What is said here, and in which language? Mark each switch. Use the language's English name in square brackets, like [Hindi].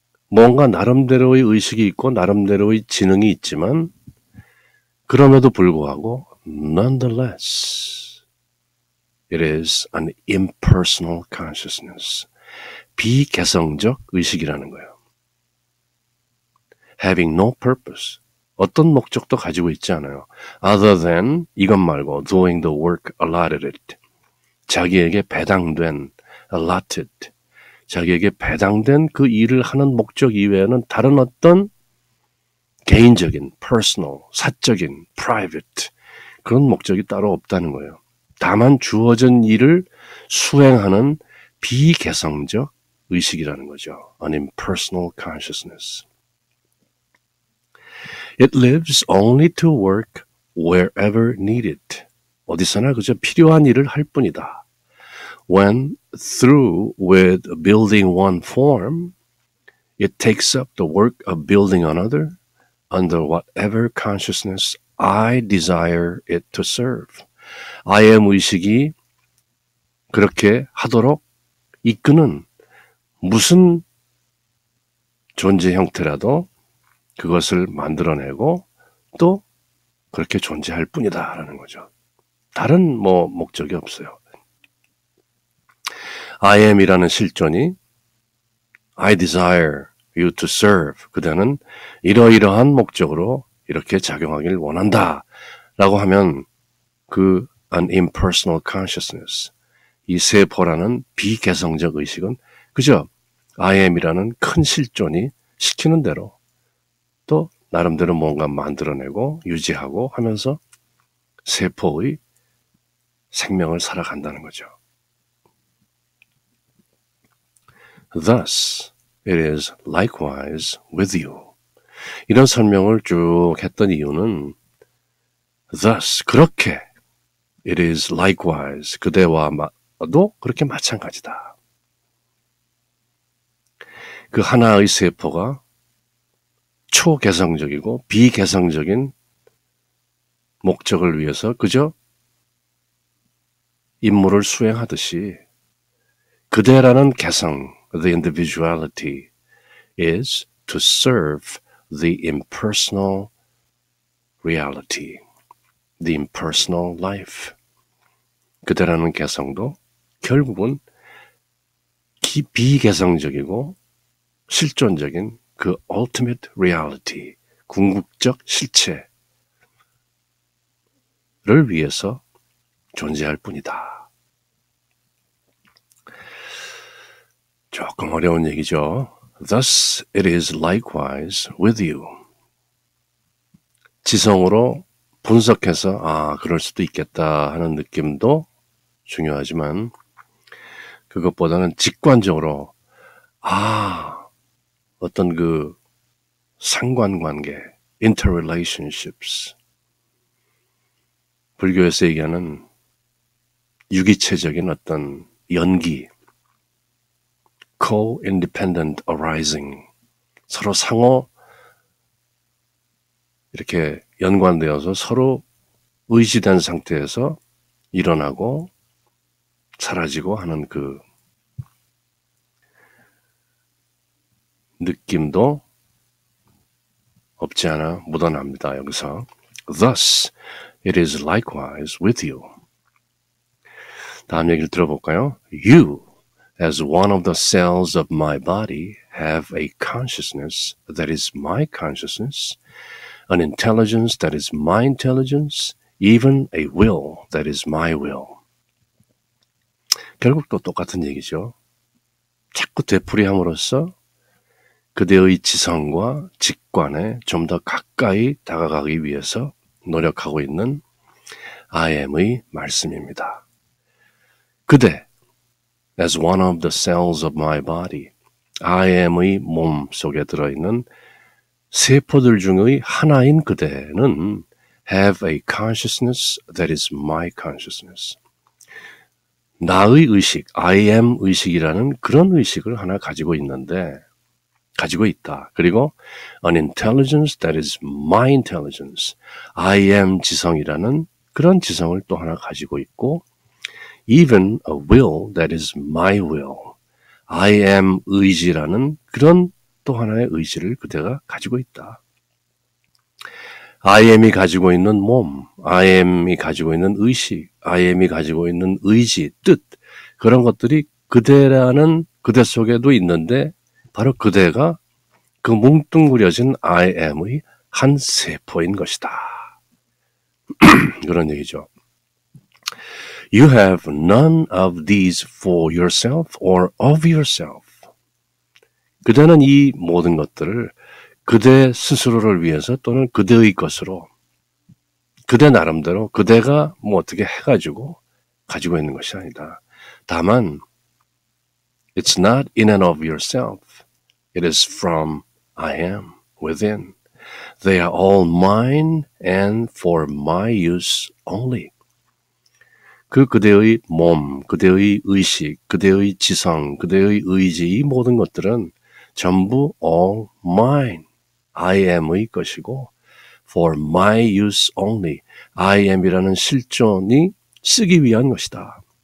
[Korean] 뭔가 나름대로의 의식이 있고 나름대로의 지능이 있지만 그럼에도 불구하고 [English] nonetheless it is an impersonal consciousness. [Korean] 비개성적 의식이라는 거예요. [English] having no purpose. [Korean] 어떤 목적도 가지고 있지 않아요. [English] other than [Korean] 이것 말고 [English] doing the work allotted it. [Korean] 자기에게 배당된 allotted. 자기에게 배당된 그 일을 하는 목적 이외에는 다른 어떤 개인적인, personal, 사적인, private 그런 목적이 따로 없다는 거예요. 다만 주어진 일을 수행하는 비개성적 의식이라는 거죠. [English] An impersonal consciousness. It lives only to work wherever needed. [Korean] 어디서나 그저 필요한 일을 할 뿐이다. [English] When through with building one form, it takes up the work of building another under whatever consciousness I desire it to serve. [Korean] I am 의식이 그렇게 하도록 이끄는 무슨 존재 형태라도 그것을 만들어내고 또 그렇게 존재할 뿐이다라는 거죠. 다른 목적이 없어요. [English] I am이라는 [Korean] 실존이 [English] I desire you to serve. [Korean] 그대는 이러이러한 목적으로 이렇게 작용하길 원한다. 라고 하면 [English] an impersonal consciousness. [Korean] 이 세포라는 비개성적 의식은 그저 I am이라는 큰 실존이 시키는 대로 또 나름대로 뭔가 만들어내고 유지하고 하면서 세포의 생명을 살아간다는 거죠. [English] Thus, it is likewise with you. [Korean] 이런 설명을 쭉 했던 이유는 thus, 그렇게 [English] it is likewise, [Korean] 그대와도 그렇게 마찬가지다. 그 하나의 세포가 초개성적이고 비개성적인 목적을 위해서 그저 임무를 수행하듯이 그대라는 개성, [English] the individuality, is to serve the impersonal reality, the impersonal life. [Korean] 그대라는 개성도 결국은 비개성적이고 실존적인 그 [English] ultimate reality, [Korean] 궁극적 실체를 위해서 존재할 뿐이다. 조금 어려운 얘기죠. [English] Thus it is likewise with you. [Korean] 지성으로 분석해서 그럴 수도 있겠다 하는 느낌도 중요하지만 그것보다는 직관적으로 어떤 그 상관관계, interrelationships, 불교에서 얘기하는 유기체적인 어떤 연기, [English] co-independent arising, [Korean] 서로 상호 이렇게 연관되어서 서로 의지된 상태에서 일어나고 사라지고 하는 그 느낌도 없지 않아 묻어납니다. 여기서 [English] Thus it is likewise with you. [Korean] 다음 얘기를 들어볼까요? [English] You, as one of the cells of my body, have a consciousness that is my consciousness, an intelligence that is my intelligence, even a will that is my will. [Korean] 결국 또 똑같은 얘기죠. 자꾸 되풀이함으로써 그대의 지성과 직관에 좀 더 가까이 다가가기 위해서 노력하고 있는 I am의 말씀입니다. [English] 그대, as one of the cells of my body, [Korean] I am의 몸 속에 들어있는 세포들 중의 하나인 그대는 [English] have a consciousness that is my consciousness. [Korean] 나의 의식, I am 의식이라는 그런 의식을 하나 가지고 있다. 그리고 [English] an intelligence that is my intelligence. I am [Korean] 지성이라는 그런 지성을 또 하나 가지고 있고 [English] even a will that is my will. [Korean] I am 의지라는 그런 또 하나의 의지를 그대가 가지고 있다. I am이 가지고 있는 몸, I am이 가지고 있는 의식, I am이 가지고 있는 의지, 뜻, 그런 것들이 그대라는 그대 속에도 있는데 바로 그대가 그 뭉뚱그려진 I am의 한 세포인 것이다. 그런 얘기죠. [English] You have none of these for yourself or of yourself. [Korean] 그대는 이 모든 것들을 그대 스스로를 위해서 또는 그대의 것으로 그대 나름대로 그대가 어떻게 해가지고 가지고 있는 것이 아니다. 다만 [English] it's not in and of yourself. It is from I am within. They are all mine and for my use only. [Korean] 그대의 몸, 그대의 의식, 그대의 지성, 그대의 의지, 이 모든 것들은 전부 all mine, I am의 것이고 [English] for my use only, [Korean] I am이라는 실존이 쓰기 위한 것이다.